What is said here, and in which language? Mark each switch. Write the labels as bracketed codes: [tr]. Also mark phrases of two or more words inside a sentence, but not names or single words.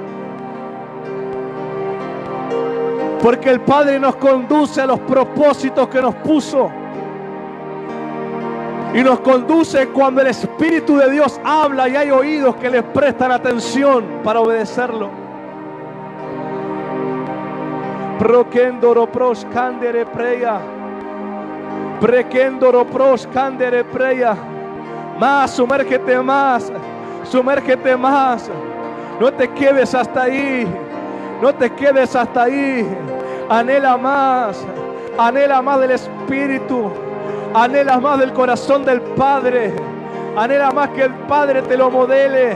[es] Porque el Padre nos conduce a los propósitos que nos puso. Y nos conduce cuando el Espíritu de Dios habla y hay oídos que le prestan atención para obedecerlo. Proquendoro pros candere preya. Prequendoro pros candere preya. Más, sumérgete más. Sumérgete más. No te quedes hasta ahí. No te quedes hasta ahí. Anhela más del Espíritu. Anhela más del corazón del Padre. Anhela más que el Padre te lo modele.